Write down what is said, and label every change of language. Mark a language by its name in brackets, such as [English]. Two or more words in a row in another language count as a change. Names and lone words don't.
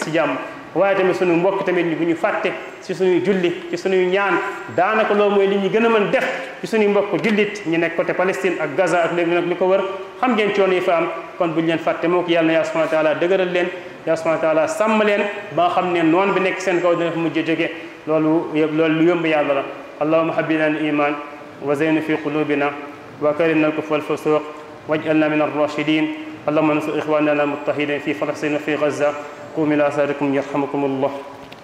[Wolof] si jàmm waaye tamit suñu mbokk tamit bu ñu fàtte ci suñuy julli ci suñuy ñaan daanaka loolu mooy li ñu gën a mën def ci suñuy mbokk jullit ñu nekk côté Palestine ak Gaza ak léegi nag li ko wër xam ngeen coono yi fa am kon buñu leen fàtte moo ko yàlla na yàlla [Arabic] سبحانه وتعالى [Wolof] dëgëral leen yàlla [Arabic] سبحانه وتعالى [Wolof] sàmm leen ba nga xam ne noon bi nekk seen kaw dina fa mujj jóge loolu lu yomb yàlla la [Arabic] اللهم حببنا الإيمان وزين في قلوبنا وكرمنا الكفر والفسوق واجعلنا من الراشدين اللهم انصر اخواننا المضطهدين في فلسطين وفي غزه قوموا الى صلاتكم يرحمكم الله